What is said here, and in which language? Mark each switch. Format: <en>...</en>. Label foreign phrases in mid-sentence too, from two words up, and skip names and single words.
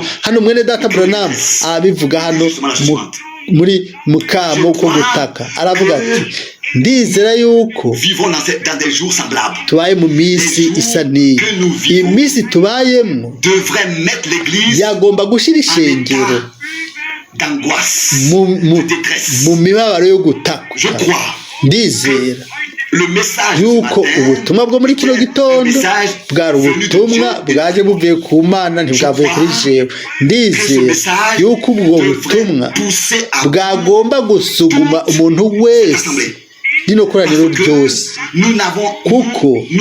<rn>Hano mwene data Branham abivuga hano muri mukamo ko gutaka, aravuga ati ndizera yuko tubaye mu minsi isa n'iyi. Iyi minsi tubayemo yagomba gushyira ishengero</rn> <fr>d'angoisse,</fr> <rn>mu</rn> <fr>de détresse.</fr> <rn>mibabaro yo gutaka</rn> <fr>Je crois</fr> <rn>ndizera</rn> <fr>le message</fr> <rn>yuko ubutumwa bwo muri kino gitondo bwari ubutumwa bwaje buvuye ku Mana ntibwavuye kuri jewe ndizera yuko ubwo butumwa bwagomba gusuguma umuntu wese rino koraniro ryose kuko</rn>